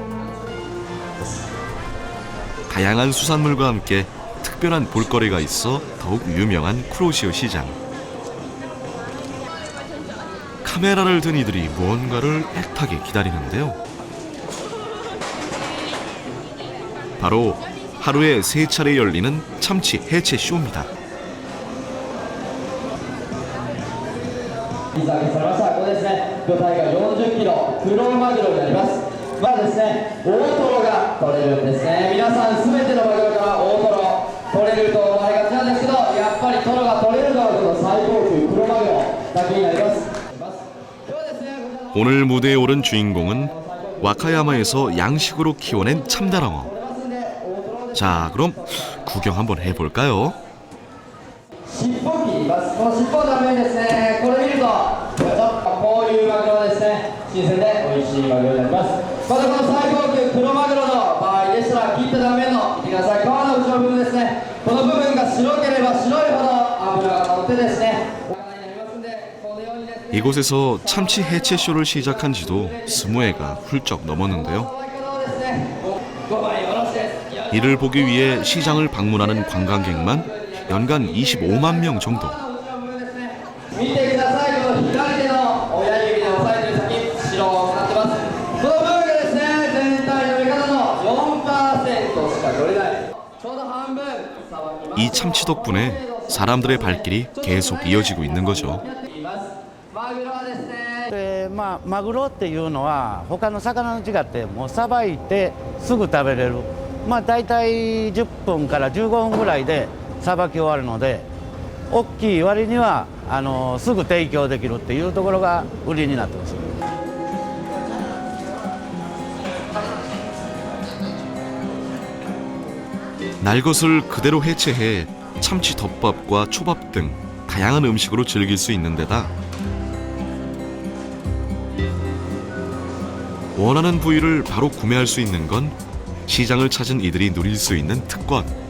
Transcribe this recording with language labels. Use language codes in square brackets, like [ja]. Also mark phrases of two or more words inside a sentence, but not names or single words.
[ko] 다양한 수산물과 함께 특별한 볼거리가 있어 더욱 유명한 쿠로시오 시장. 카메라를 든 이들이 무언가를 애타게 기다리는데요. 바로 하루에 3차례 열리는 참치 해체 쇼입니다. [ja] 水揚げされました。これですね、魚体が40キロ、黒マグロになります。まだですね、大トロが取れるんですね。皆さんすべてのマグロから大トロ取れると思われがちなんですけど、やっぱりトロが取れるのはこの最高級黒マグロだけになります。今日はですね、 [ko] 오늘 무대에 오른 주인공은 와카야마에서 양식으로 키워낸 참다랑어. 자, 그럼 구경 한번 해볼까요? [ja] 尻尾を切ります。この尻尾のためにですね、これ見ると、こういうマグロはですね、新鮮で美味しいマグロになります。またこの最高級黒マグロの場合でしたら、切った断面の見てください、皮の後ろ部分ですね。この部分が白ければ白いほど脂が乗ってですね、お魚になりますんで、このようにですね。 [ko] 이곳에서 참치 해체 쇼를 시작한 지도 20회가 훌쩍 넘었는데요. 이를 보기 위해 시장을 방문하는 관광객만 연간 25만 명 정도. [ja] 見てください、この左手の親指で押さえてる先、白くなってます。この部分がですね、全体の見方の 4% しか取れない。ちょうど半分さばきます。 [ko] 이 참치 덕분에 사람들의 발길이 계속 이어지고 있는 거죠. [ja] マグロはですね、でマグロっていうのは他の魚と違ってもうさばいてすぐ食べれる、大体10分から15分ぐらいでさばき終わるので大きい割にはすぐ提供できるっていうところが売りになってます。 [ko] 날 것을 그대로 해체해 참치 덮밥과 초밥 등 다양한 음식으로 즐길 수 있는 데다 원하는 부위를 바로 구매할 수 있는 건 시장을 찾은 이들이 누릴 수 있는 특권.